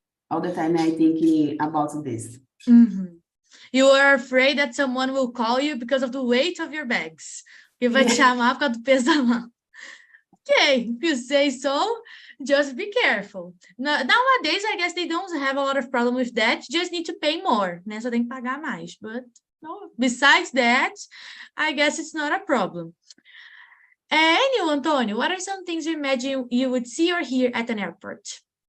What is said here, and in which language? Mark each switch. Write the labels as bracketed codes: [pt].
[en] all the time I think about this. you are afraid that someone will call you because of the weight of your bags. [pt] Que vai te chamar por causa do peso da mão. [en] Okay, if you say so, just be careful. Nowadays, I guess they don't have a lot of problem with that. You just need to pay more, né? [pt] Só tem que pagar mais. [en] But no, besides that, I guess it's not a problem. And you, Antonio, what are some things you imagine you would see or hear at an airport?